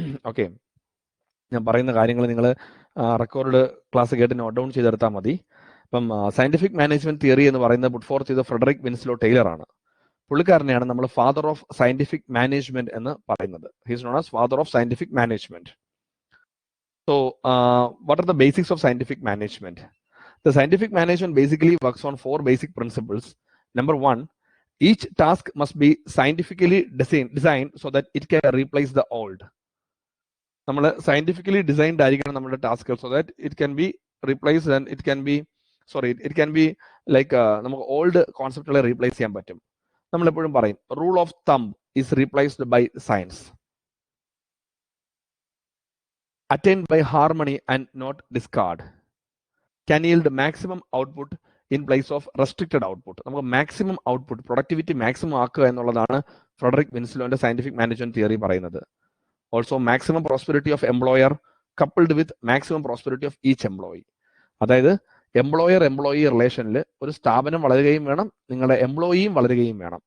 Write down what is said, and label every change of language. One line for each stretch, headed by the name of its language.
Malayalam: Okay, ഞാൻ പറയുന്ന കാര്യങ്ങൾ നിങ്ങൾ റെക്കോർഡ് ക്ലാസ് കേട്ട് നോട്ട് ഡൗൺ ചെയ്തെടുത്താൽ മതി. അപ്പം സയന്റിഫിക് മാനേജ്മെന്റ് തിയറി എന്ന് പറയുന്നത് പുട്ട് ഫോർത്ത് ചെയ്ത ഫ്രെഡറിക് വിൻസ്ലോ ടൈലർ ആണ്. പുള്ളിക്കാരനെയാണ് നമ്മൾ ഫാദർ ഓഫ് സയന്റിഫിക് മാനേജ്മെന്റ് എന്ന് പറയുന്നത്.
English: He's known as father of scientific management. So, what are the basics of scientific management? The scientific management basically works on 4 basic principles. Number 1, each task must be scientifically designed so that it can replace the old.
Malayalam: നമ്മൾ scientifically designed ആയിരിക്കണം നമ്മുടെ ടാസ്കുകൾ,
English: so that it can be replaced and it can be like
Malayalam: നമുക്ക് old കോൺസെപ്റ്റുകളെ replace ചെയ്യാൻ പറ്റും. നമ്മൾ എപ്പോഴും പറയും
English: Rule of thumb is replaced by science. Attained by harmony and not discard, can yield maximum output in place of restricted output.
Malayalam: നമുക്ക് maximum output, productivity maximum ആക്കുക എന്നുള്ളതാണ് Frederick വിൻസ്ലോന്റെ scientific management theory പറയുന്നത്.
English: Also maximum prosperity of employer coupled with maximum prosperity of each employee.
Malayalam: അതായത് employee റിലേഷനിൽ ഒരു സ്ഥാപനം വളരുകയും വേണം, നിങ്ങളുടെ എംപ്ലോയിയും വളരുകയും വേണം.